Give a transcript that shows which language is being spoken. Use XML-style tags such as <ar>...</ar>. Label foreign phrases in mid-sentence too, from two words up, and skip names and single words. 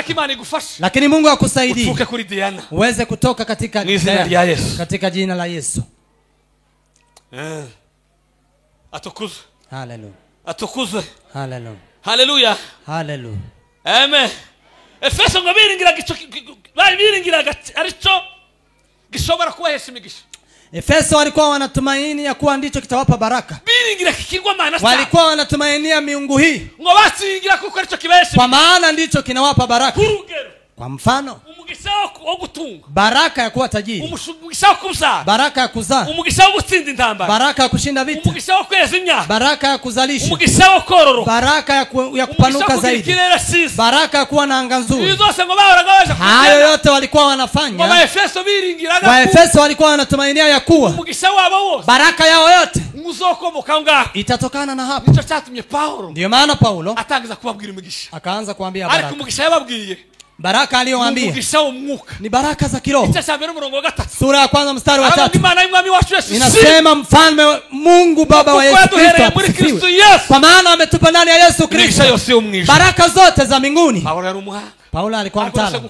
<sw>Lakini Mungu akusaidie uweze kutoka katika jina la Yesu. Atukuzwe. Hallelujah. Atukuzwe. Hallelujah. Hallelujah. Hallelujah. Amen.</sw> <rn>Efeso ngo biringiraga arico gishobora kubahesha imigisha.</rn> <sw>Efeso walikuwa wanatumaini ya kuwa ndicho kitawapa baraka.</sw> <rn>Biringira kikigwamana sana.</rn> <sw>Walikuwa wanatumainia miungu hii.</sw> <rn>Ngo basingira kuko arico kibahesha.</rn> <sw>Kwa maana ndicho kinawapa baraka. Kwa mfano</sw> <rn>umugisha wo gutunga,</rn> <sw>baraka ya kuwa tajiri,</sw> <rn>umugisha wo kuzaa,</rn> <sw>baraka ya kuzaa,</sw> <rn>umugisha wo gutsinda intambara,</rn> <sw>baraka ya kushinda vita,</sw> <rn>umugisha wo kweza imyaka,</rn> <sw>baraka ya kuzalisha,</sw> <rn>umugisha wo kororoka,</rn> <sw>baraka ya kupanuka zaidi, baraka ya kuwa na anga nzuri. Hayo yote walikuwa wanafanya. Waefeso walikuwa wanatumainia ya kuwa</sw> <rn>umugisha wabo wose,</rn> <sw>baraka yao yote</sw> <rn>muzokomoka ngaho</rn> <sw>itatokana na hapo.</sw> <rn>Nico cyatumye Paulo</rn> <sw>ndio maana Paulo</sw> <rn>atangiza kubabwira umugisha,</rn> <sw>akaanza kuambia baraka.</sw> <rn>Ariko umugisha yababwiye</rn> <sw>baraka aliyowaambia ni baraka za kiroho. Sura ya kwanza mstari wa 3 inasema mfalme Mungu Baba wa Yesu Kristo, kwa maana ametupa ndani ya Yesu Kristo baraka zote za mbinguni. Paulo alikuwa mtaalamu.</sw>